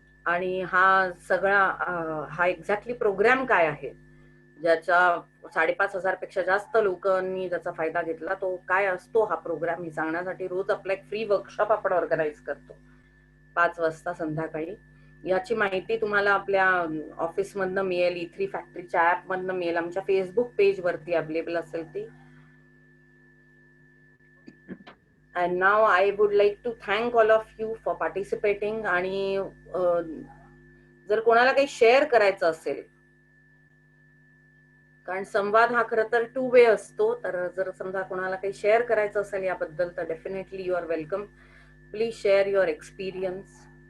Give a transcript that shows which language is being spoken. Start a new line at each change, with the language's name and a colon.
Marathi: आणि हा exactly programme काय आहे ज्याचा 5,500 पेक्षा जास्त लोकांनी ज्याचा फायदा घेतला, तो काय असतो हा प्रोग्राम हे सांगण्यासाठी रोज आपला एक फ्री वर्कशॉप आपण ऑर्गनाईज करतो 5 वाजता संध्याकाळी. याची माहिती तुम्हाला आपल्या ऑफिस मधनं मिळेल, E3 फॅक्टरीच्या ऍप मधनं मिळेल, आमच्या फेसबुक पेज वरती अवेलेबल असेल ती.
English: And now I would like to thank all of you for participating.
Marathi: आणि जर कोणाला काही शेअर करायचं असेल, कारण संवाद हा खरं तर 2 वे असतो, तर जर समजा कोणाला काही शेअर करायचं असेल याबद्दल तर
English: Definitely you are welcome. Please share your experience.